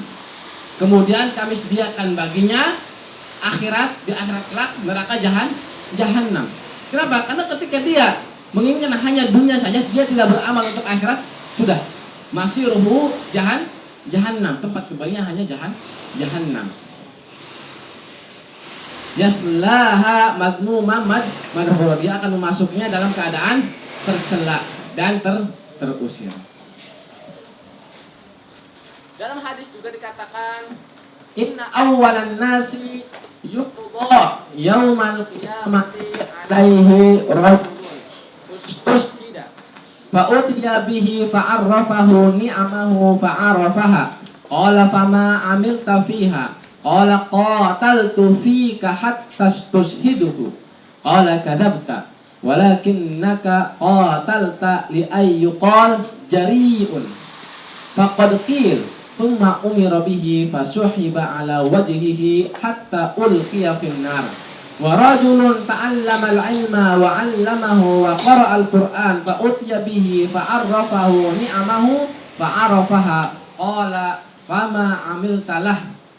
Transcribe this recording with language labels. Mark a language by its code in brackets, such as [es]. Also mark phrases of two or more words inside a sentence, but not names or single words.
[id] Kemudian kami sediakan baginya di akhirat kelak neraka jahannam. Kenapa? Karena ketika dia menginginkan hanya dunia saja, dia tidak beramal untuk akhirat, sudah [ar] مصيره جهنم, [id] tempat kembalinya hanya jahannam. [ar] يصلاها مذموما مدحورا, [id] dia akan memasuknya dalam keadaan tercela dan terusir. Dalam hadis juga dikatakan, [ar] إن أول الناس يقضى يوم القيامة عليه رجل استشهد فأتي به فعرفه نعمه فعرفها قال فما عملت فيها قال قاتلت فيك حتى استشهدت قال كذبت ولكنك قاتلت لأن يقال جريء فقد قيل ثم أمر به فسحب على وجهه حتى ألقي في النار ورجل تعلم العلم وعلمه وقرأ القرآن فأتي به فعرفه نعمه فعرفها قال فما عملت له